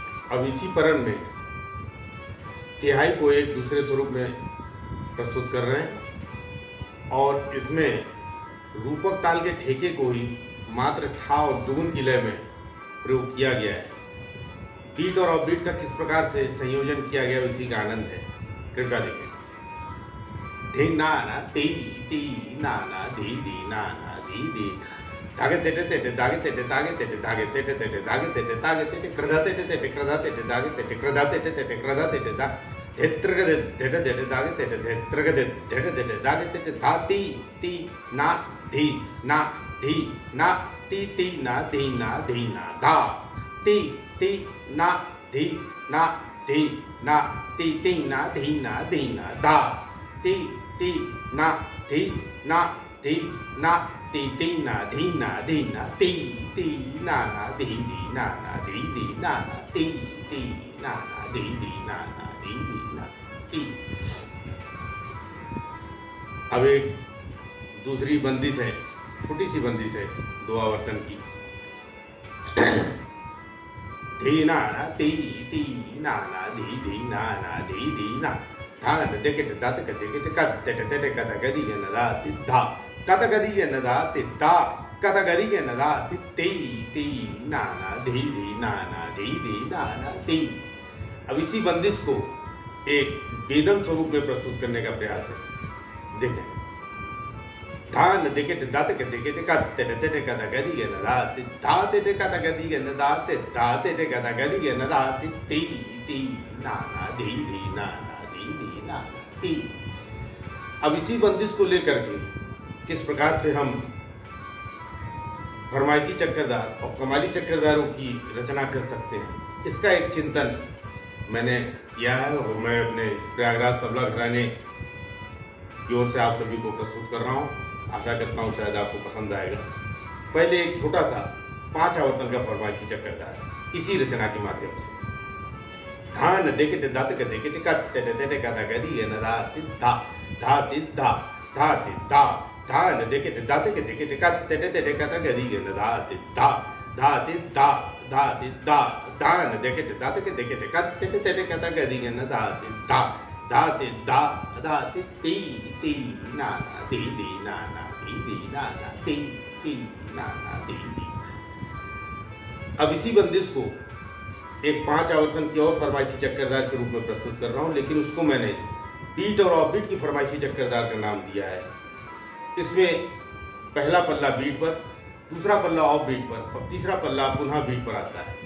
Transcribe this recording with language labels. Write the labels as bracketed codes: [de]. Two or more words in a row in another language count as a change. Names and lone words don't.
[hi] अब इसी परण में तिहाई को एक दूसरे स्वरूप में प्रस्तुत कर रहे हैं और इसमें रूपक ताल के ठेके को ही मात्र ठा और दुगुन की लय में प्रयोग किया गया है। बीट और [en] off beat [hi] का किस प्रकार से संयोजन किया गया इसी का आनंद है, कृपया देखें। धी ना ना ती ती ना ना धी धी ना ना धी धी धागे तेटे तेटे धागे तेटे धागे तेटे धागे तेटे तेटे धागे तेटे धागे तेटे कृधा तेटे तेटे कृधा तेटे धागे तेटे कृधा तेटे तेटे कृधा तेटे धा धेत्र के धेटे धेटे धागे तेटे धेत्र के धेटे धेटे धागे तेटे धा ती ना धी ना ती ना धी ना धा ती ना धी ना ती ना धी ना धा ती ना धी ना ती ना धी ना ती ना धी ना ती ना ती। अब एक दूसरी बंदिश है, छोटी सी बंदिश है दो आवर्तन की। धी ना ती ना धी ना धी ना धान देके दात के देके कत तेटे तेटे कत गदी के नदा धा कत गदी के नदा धा कत गदी के नदा ती ना धी ना ती। अब इसी बंदिश को एक वेदन स्वरूप में प्रस्तुत करने का प्रयास है। देखें, धान देके दात के देके कत तेटे तेटे कत गदी के नदा धा तेटे कत गदी के नदा धा तेटे कत गदी के नदा ती ना धी ना ती। अब इसी बंदिश को लेकर के किस प्रकार से हम फरमाइशी चक्रधार और कमाली चक्रधारों की रचना कर सकते हैं, इसका एक चिंतन मैंने किया है और मैं अपने प्रयागराज तबला घराने की ओर से आप सभी को प्रस्तुत कर रहा हूँ। आशा करता हूँ शायद आपको पसंद आएगा। पहले एक छोटा सा 5 आवर्तन का फरमाइशी चक्रधार इसी रचना के माध्यम से। धान देके दात के देके कत तेटे तेटे कत गदी के नदा धा धा धा धा धा धान देके दात के देके कत तेटे तेटे कत गदी के नदा धा धा धा धा धान देके दात के देके कत तेटे तेटे कत गदी के नदा धा धा धा ती ना धी ना ती ना ती। अब इसी बंदिश को एक 5 आवर्तन की और फरमाइशी चक्रधार के रूप में प्रस्तुत कर रहा हूँ, लेकिन उसको मैंने बीट और [en] off beat [hi] की फरमाइशी चक्रधार का नाम दिया है। इसमें पहला पल्ला बीट पर, दूसरा पल्ला [en] off beat [hi] पर और तीसरा पल्ला पुनः बीट पर आता है।